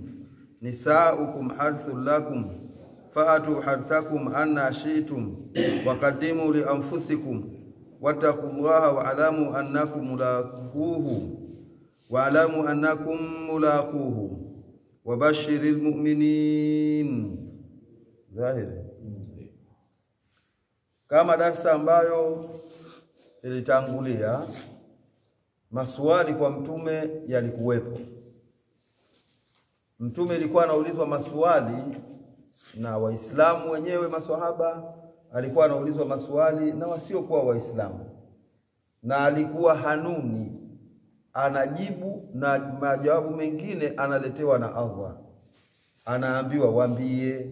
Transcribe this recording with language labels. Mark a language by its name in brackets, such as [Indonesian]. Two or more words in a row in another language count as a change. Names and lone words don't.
[Arabic] نساؤكم حرث لكم فأتوا حرثكم أن شئتم وقدموا لأنفسكم واتقوا الله واعلموا أنكم ملاقوه وبشر المؤمنين. [Swahili] ظاهر kama darasa ambayo ilitangulia, maswali kwa mtume yalikuwepo. Mtume alikuwa anaulizwa maswali na Waislamu wenyewe, maswahaba, alikuwa anaulizwa maswali na wasiokuwa Waislamu, na alikuwa hanuni, anajibu, na majawabu mengine analetewa na Allah, anaambiwa waambie.